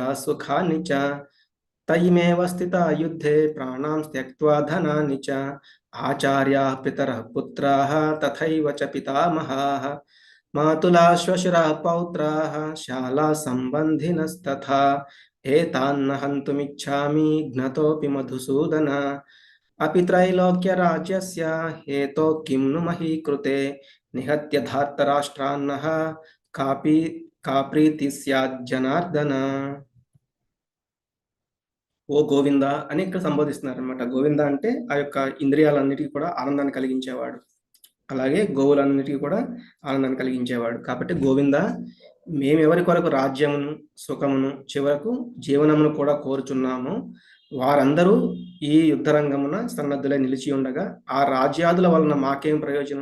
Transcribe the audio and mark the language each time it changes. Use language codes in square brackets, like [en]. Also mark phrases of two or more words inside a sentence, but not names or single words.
[sa] సుఖాని చ తయిమేవ స్థితా యుద్ధే ప్రాణాం త్యక్త్వా ధనాని చ ఆచార్యాః పితరః పుత్రాः తథైవ చ పితామహాः మాతులా శ్వశురాः పౌత్రాः శాలా సంబంధినస్తథా ఏతాన్న హంతుమిచ్ఛామి జ్ఞతోపి మధుసూదన अपि त्रैलोक्यराज्यस्य हेतो किं नु मही कृते निहत्य धार्तराष्ट्रान्नः కాపీ కాప్రీతి స్యాత్ జనార్దన. [te] ఓ గోవింద అని ఇక్కడ సంబోధిస్తున్నారు అనమాట. గోవింద అంటే ఆ యొక్క ఇంద్రియాలన్నిటికీ కూడా ఆనందాన్ని కలిగించేవాడు, అలాగే గోవులన్నిటికీ కూడా ఆనందాన్ని కలిగించేవాడు. కాబట్టి గోవింద, మేమెవరి కొరకు రాజ్యమును సుఖమును చివరకు జీవనమును కూడా కోరుచున్నామో వారందరూ ఈ యుద్ధరంగమున సన్నద్ధులై నిలిచి ఉండగా ఆ రాజ్యాదుల వలన మాకేం ప్రయోజనం?